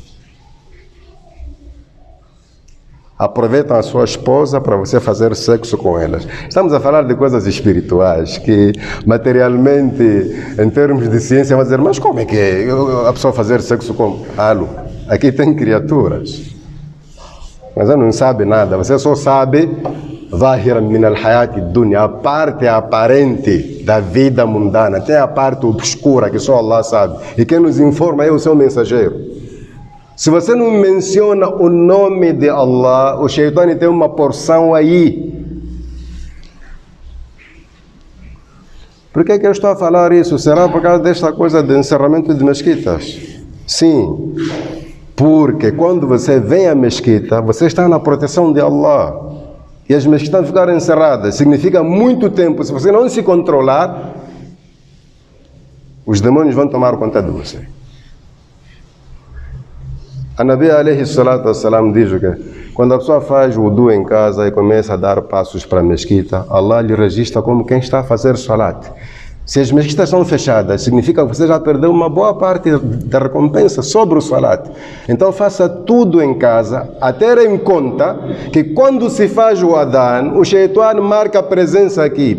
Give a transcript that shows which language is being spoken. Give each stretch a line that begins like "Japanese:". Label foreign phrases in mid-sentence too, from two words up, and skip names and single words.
Portuguese: Aproveitam a sua esposa para você fazer sexo com elas. Estamos a falar de coisas espirituais que materialmente, em termos de ciência, vão dizer: mas como é que é a pessoa fazer sexo com algo? Aqui tem criaturas. Mas você não sabe nada, você só sabe
Arabic: ظاهرا من الحياة الدنيا,
Portuguese: a parte aparente da vida mundana. Tem a parte obscura que só Allah sabe. E quem nos informa é o seu mensageiro. Se você não menciona o nome de Allah, o Shaitani tem uma porção aí. Por que eu estou a falar isso? Será por causa desta coisa de encerramento de mesquitas? Sim, porque quando você vem à mesquita, você está na proteção de Allah. E as mesquitas ficaram encerradas. Significa muito tempo. Se você não se controlar, os demônios vão tomar conta de você. A Nabi
Arabic: عليه الصلاة والسلام
Portuguese: diz que quando a pessoa faz wudu em casa e começa a dar passos para a mesquita, Allah lhe registra como quem está a fazer salat. Se as mesquitas são fechadas, significa que você já perdeu uma boa parte da recompensa sobre o salat. Então faça tudo em casa, a ter em conta que quando se faz o adhan, o Shaitan marca a presença aqui.